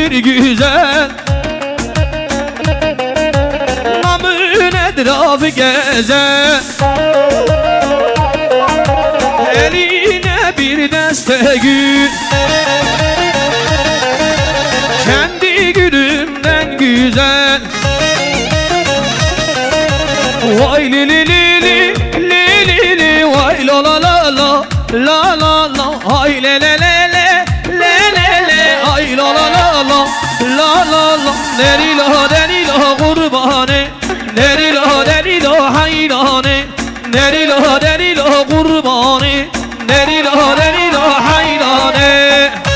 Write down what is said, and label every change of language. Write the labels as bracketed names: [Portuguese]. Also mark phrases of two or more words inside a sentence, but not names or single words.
[Turkish] güzel Namın etrafı gezer Eline bir deste gül Kendi gülümden güzel Vay li li li li li li li Vay la la la la la la la Ay le le le le le le le Ay la la la la [Kurdish] la la la Deri la kurbane Deri la hayrane Deri la kurbane Deri la hayrane